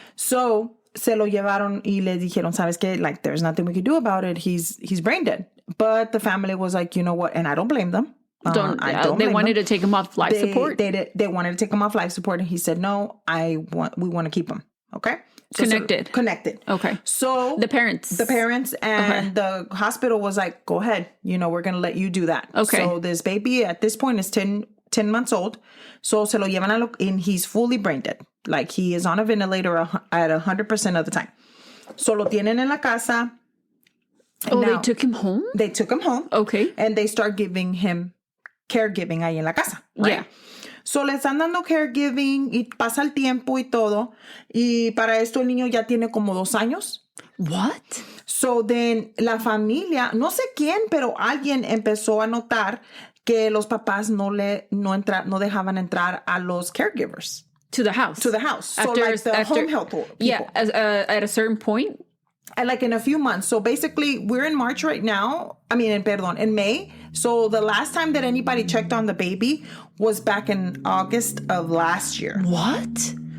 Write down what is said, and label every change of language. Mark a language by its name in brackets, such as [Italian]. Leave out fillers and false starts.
[English] So [Spanish] se lo llevaron y le dijeron, ¿sabes qué? [English] Like, there's nothing we can do about it. He's brain dead. But the family was like, you know what? And I don't blame them. They wanted to take him off life support. They wanted to take him off life support, and he said, "No, we want to keep him." Okay, connected. Okay, so the parents and the hospital was like, "Go ahead, we're gonna let you do that." Okay, so this baby at this point is 10 months old. So [Spanish] se lo llevan [English] and he's fully brain dead. Like he is on a ventilator at 100% of the time. So [Spanish] lo tienen en la casa. [English] Oh, they took him home? They took him home. Okay, and they start giving him caregiving [Spanish] ahí en la casa. [English] Right? Yeah. So [Spanish] le están dando caregiving y pasa el tiempo y todo. Y para esto el niño ya tiene como 2 años. [English] What? So then [Spanish] la familia, no sé quién, pero alguien empezó a notar que los papás no dejaban entrar a los caregivers. [English] To the house. So like the home health people. Yeah, at a certain point. And like in a few months. So basically, we're in March right now. In May. So the last time that anybody checked on the baby was back in August of last year. What?